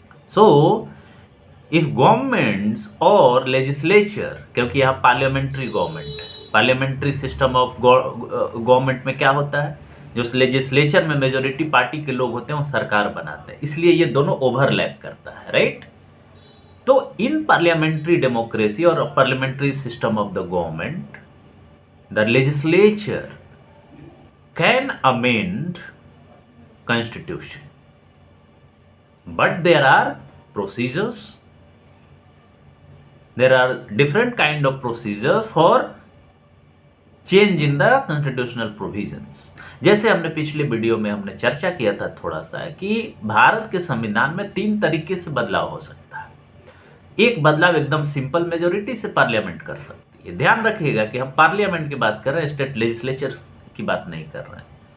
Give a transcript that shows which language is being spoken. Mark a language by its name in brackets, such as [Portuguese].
[English] so if [Hindi] governments और legislature, क्योंकि यहाँ पार्लियामेंट्री गवर्नमेंट है, पार्लियामेंट्री सिस्टम ऑफ गवर्नमेंट में क्या होता है, जो लेजिस्लेचर में मेजोरिटी पार्टी के लोग होते हैं वो सरकार बनाते हैं, इसलिए ये दोनों ओवरलैप करता है, राइट? तो इन पार्लियामेंट्री डेमोक्रेसी और parliamentary system of the government, [English] the legislature can amend constitution, but there are procedures. There are different kind of procedures for change in the constitutional provisions. [Hindi] जैसे हमने पिछले वीडियो में हमने चर्चा किया था थोड़ा सा कि भारत के संविधान में 3 तरीके से बदलाव हो सकता है। एक बदलाव एकदम सिंपल मेजोरिटी से पार्लियामेंट कर सकती है। ध्यान रखिएगा कि हम पार्लियामेंट की बात कर रहे हैं, स्टेट लेजिस्लेचर की बात नहीं कर रहे हैं।